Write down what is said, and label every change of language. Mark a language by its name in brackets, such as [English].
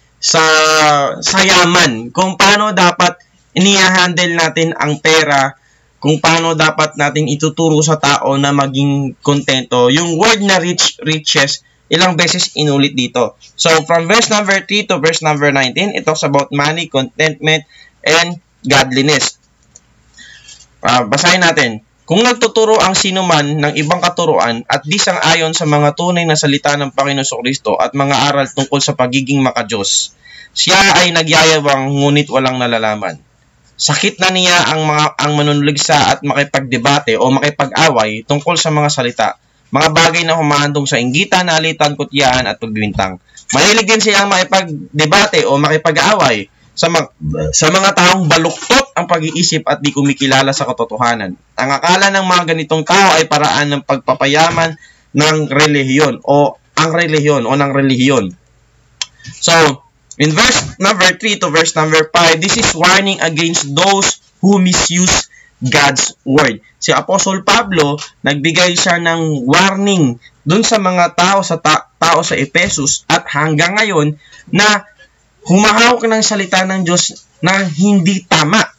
[Filipino] Sa yaman. Kung paano dapat inihahandle natin ang pera, kung paano dapat natin ituturo sa tao na maging kontento. Yung word na riches, ilang beses inulit dito. [English] So, from verse number 3 to verse number 19, it talks about money, contentment, and godliness. [Filipino] Basahin natin. Kung nagtuturo ang sinuman ng ibang katuruan at di sang-ayon sa mga tunay na salita ng Panginoon Kristo at mga aral tungkol sa pagiging makadiyos, siya ay nagyayabang ngunit walang nalalaman. Sakit na niya ang manunligsa at makipagdebate o makipag-away tungkol sa mga salita, mga bagay na humahandong sa inggitan, alitan, kutyahan at pagbibintang. Mahilig din siya makipagdebate o makipag-away sa mga taong baluktot ang pag-iisip at di kumikilala sa katotohanan. Ang akala ng mga ganitong tao ay paraan ng pagpapayaman ng relihiyon o ng relihiyon. [English] So, in verse number 3 to verse number 5, this is warning against those who misuse God's word. [Filipino] Si Apostle Pablo, nagbigay siya ng warning dun sa mga tao sa Ephesus at hanggang ngayon na humahawak ng salita ng Diyos na hindi tama.